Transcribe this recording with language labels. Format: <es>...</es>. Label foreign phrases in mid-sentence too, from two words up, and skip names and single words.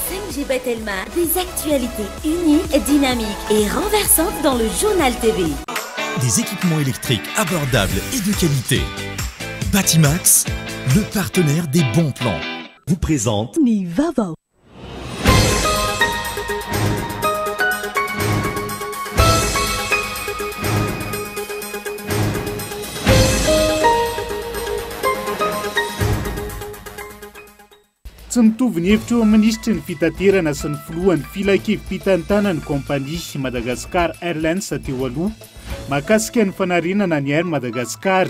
<fr>Najib Telma, des actualités uniques, dynamiques et renversantes dans le journal TV. Des équipements électriques abordables et de qualité. Batimax, le partenaire des bons plans, vous présente Nivavo.</fr> <mg>Tsy mitovy ny hevitra eo amin'ny ministry ny fitaterana sy ny filohan'ny filan-kevi-pitantana ny kompania Madagascar Airlines teo aloha mahakasika ny fanarenana ny Air Madagascar.</mg>